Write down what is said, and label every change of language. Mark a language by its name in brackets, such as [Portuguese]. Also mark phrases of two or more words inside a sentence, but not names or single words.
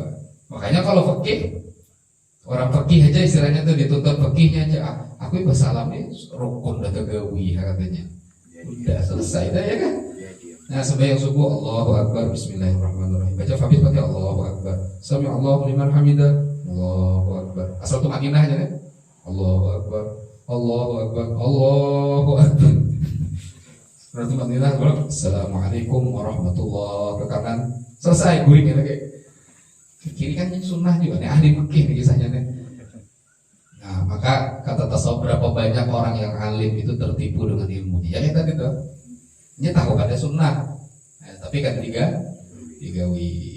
[Indonesian] Makanya kalau fikih, orang fikih aja istilahnya tuh dituntut fikihnya aja. [Banjar] Aku bersalam nih rukun udah tegawi katanya. [Indonesian] Udah selesai dah ya kan? Nah sembahyang subuh [Arabic] Allahu Akbar Bismillahirrahmanirrahim. [Indonesian] Baca Fabis pakai [Arabic] Allahu Akbar. Sami Allahu liman hamidah. Allahu Akbar. [Indonesian] Asal tuh madinah aja kan? [Arabic] Allahu Akbar. Allahu Akbar. Allahu Akbar. [Indonesian] Berarti madinah kalau [Arabic] Assalamualaikum warahmatullahi [Indonesian] ke kanan. [Banjar] Selesai guring lagi. [Indonesian] Ke kiri kan yang sunnah juga nih ahli fikih nih kisahnya nih. Nah maka kata tasawuf berapa banyak orang yang alim itu tertipu dengan ilmunya. Ya tadi tuh. [Banjar] Dia tahu ada sunnah, tapi kan digawi.